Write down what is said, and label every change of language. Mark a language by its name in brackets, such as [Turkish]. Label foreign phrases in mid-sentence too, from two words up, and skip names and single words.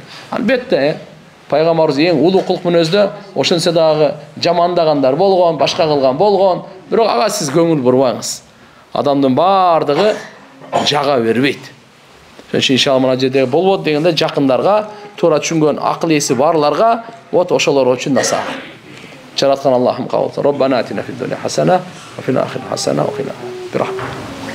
[Kyrgyz] Албетте, Пайгамбарыбыз эң улуу кулк мүнөздө ошончо дагы жамандагандар болгон, башка кылган болгон. Бирок ага сиз көңүл бурбаңыз. Адамдын баардыгы жага бербейт. Ошон үчүн иншалла мына жерде болбот дегенде жакындарга, туура түшүнгөн акыл эси барларга вот ошолор үчүн насаат. Жараткан Аллахым кабыл. [Arabic] ربنا آتنا في الدنيا حسنة وفي الآخرة حسنة وقنا برحمتك.